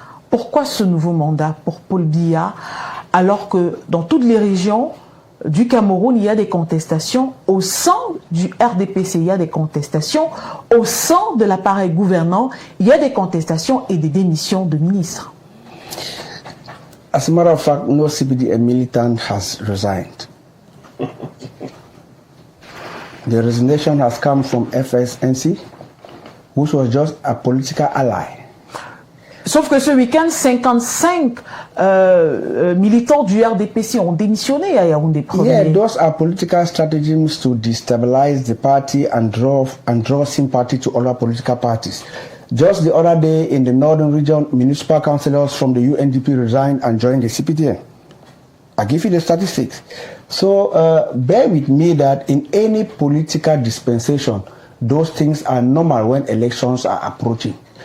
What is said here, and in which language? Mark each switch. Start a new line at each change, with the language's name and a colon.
French: Pourquoi ce nouveau mandat pour Paul Biya, alors que dans toutes les régions du Cameroun, il y a des contestations au sein du RDPC, il y a des contestations au sein de l'appareil gouvernant, il y a des contestations et des démissions de ministres.
English: As a matter of fact, no CPDM militant has resigned. The resignation has come from FSNC, which was just a political ally.
French: Sauf que ce week-end, 55 militants du RDPC ont démissionné à Yaoundé.
English: Yeah, those are political stratagems to destabilize the party and draw sympathy to other political parties. Just the other day in the northern region, municipal councillors from the UNDP resigned and joined the CPDM. I give you the statistics. So bear with me that in any political dispensation, those things are normal when elections are approaching.